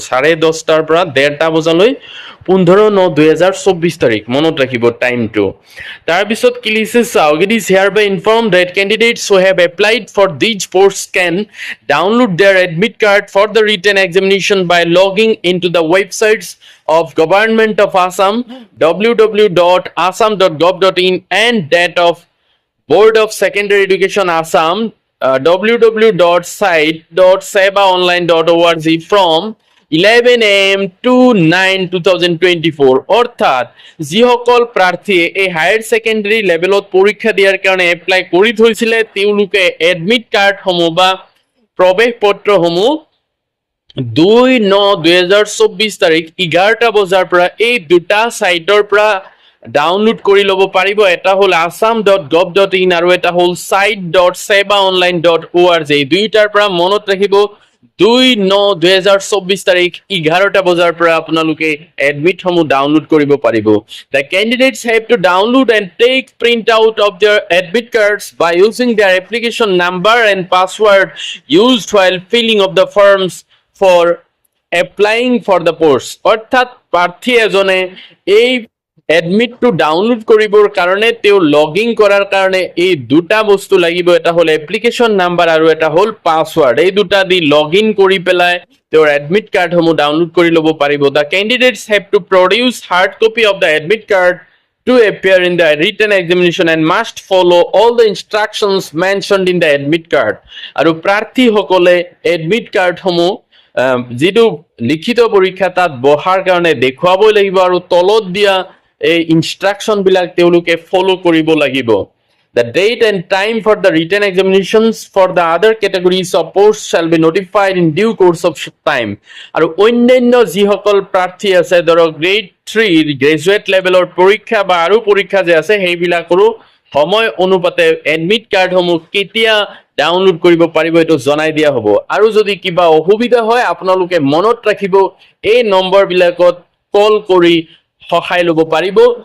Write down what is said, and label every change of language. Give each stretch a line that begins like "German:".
Assamese: 10:30টাৰ পৰা 1:30 বজালৈ 15/9/2024 তাৰিখ মনত ৰাখিব টাইমটো। তাৰপিছত কি লিখিছে চাওক
English: It is hereby informed that candidates who have applied for these posts can download their admit card for the written examination by logging into the websites of Government of Assam www.assam.gov.in and that of Board of Secondary Education Assam www.site.sebaonline.org from 11 AM to 9/2024।
Assamese: অর্থাৎ যিসকল প্ৰাৰ্থীয়ে এই higher secondary লেভেলত পৰীক্ষা দিয়াৰ কাৰণে apply কৰি থৈছিলে তেওঁলোকে এডমিট কাৰ্ডসমূহ বা প্ৰৱেশ পত্ৰসমূহ 2/9/2024 তাৰিখ 11টা বজাৰ পৰা এই দুটা সাইটৰ পৰা ডাউনলোড কৰি ল'ব পাৰিব। এটা হল assam.gov.in আৰু এটা হল site.sebaonline.org। এই দুইটাৰ পৰা মনত ৰাখিব 2/9/2024 তাৰিখ 11টা বজাৰ পৰা আপোনালোকে এডমিটসমূহ ডাউনলোড কৰিব পাৰিব।
English: The candidates have to download and take print out of their admit cards by using their application number and password used while filling of the forms for applying for the post।
Assamese: অৰ্থাৎ প্ৰাৰ্থী এজনে এই এডমিটটো download কৰিবৰ কাৰণে তেওঁ login কৰাৰ কাৰণে এই দুটা বস্তু লাগিব, এটা হল এপ্লিকেশন নাম্বাৰ আৰু এটা হল পাসওয়ার্ড। এই দুটা দি লগইন কৰি পেলাই তেওঁৰ এডমিট কাৰ্ডসমূহ ডাউনলোড কৰি ল'ব পাৰিব।
English: The candidates have to produce hard copy of the admit card to appear in the written examination and must follow all the instructions mentioned in the admit card।
Assamese: আৰু প্ৰাৰ্থীসকলে admit কাৰ্ডসমূহ যিটো লিখিত পৰীক্ষা তাত বহাৰ কাৰণে দেখুৱাবই লাগিব আৰু তলত দিয়া এই ইনস্ট্ৰাকশন বিলাক তেওঁলোকে ফলো কৰিব লাগিব।
English: The date and time for the written examinations for the other categories of posts shall be notified in due course of time।
Assamese: আৰু অন্যান্য যিসকল প্ৰাৰ্থী আছে ধৰক গ্ৰেড 3 গ্ৰেজুৱেট লেভেলৰ পৰীক্ষা বা আৰু পৰীক্ষা যে আছে সেইবিলাকৰো সময় অনুপাতে এডমিট কাৰ্ডসমূহ কেতিয়া ডাউনলোড কৰিব পাৰিব এইটো জনাই দিয়া হ'ব। আৰু যদি কিবা অসুবিধা হয় আপোনালোকে মনত ৰাখিব এই নম্বৰবিলাকত কল কৰি সহায় ল'ব পাৰিব।